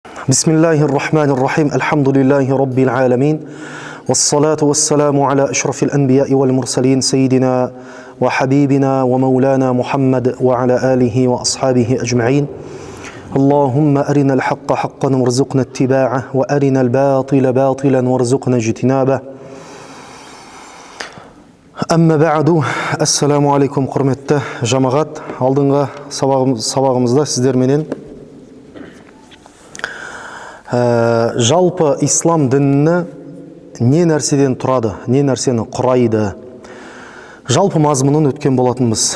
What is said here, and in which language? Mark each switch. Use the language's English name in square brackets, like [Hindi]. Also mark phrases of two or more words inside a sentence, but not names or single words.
[Arabic] بسم الله الرحمن الرحيم الحمد لله رب العالمين والصلاة والسلام على أشرف الأنبياء والمرسلين سيدنا وحبيبنا ومولانا محمد وعلى آله وأصحابه أجمعين اللهم أرنا الحق حقا وارزقنا اتباعه وأرنا الباطل باطلا وارزقنا اجتنابه أما بعد السلام عليكم [Kazakh] құрметті жамағат. Алдыңғы сабағымызда сіздерменен жалпы ислам діні не нәрседен тұрады, не нәрсені құрайды, жалпы мазмұнын өткен болатынбыз.